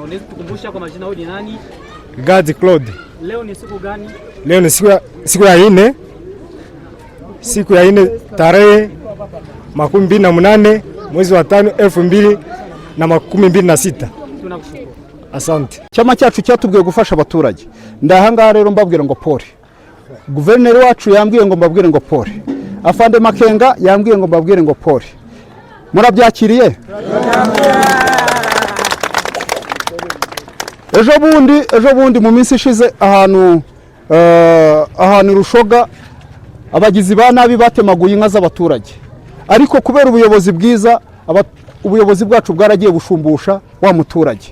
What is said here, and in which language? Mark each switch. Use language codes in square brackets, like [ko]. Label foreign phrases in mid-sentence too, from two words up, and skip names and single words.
[sw] Unaweza tukumbusha kwa majina, wewe ni nani? Gadi Claude. Leo ni siku gani? Leo ni siku ya 4. Siku ya 4 tarehe 28 mwezi wa 5 2026. Tunakushukuru. Asante. [rw] Chama cyacu cyatubwiye gufasha abaturage. Ndahanga rero mbabwira ngo pole. Guverineri wacu yambwiye ngo mbabwire ngo pole. Afande Makenga yambwiye ngo mbabwire ngo pole. Murabyakiriye? Ejo bundi mu minsi ishize ahantu Rushoga abagizi ba nabi batemaguye inka z'abaturage, ariko kubera ubuyobozi bwiza, ubuyobozi bwacu bwaragiye bushumbusha wa muturage.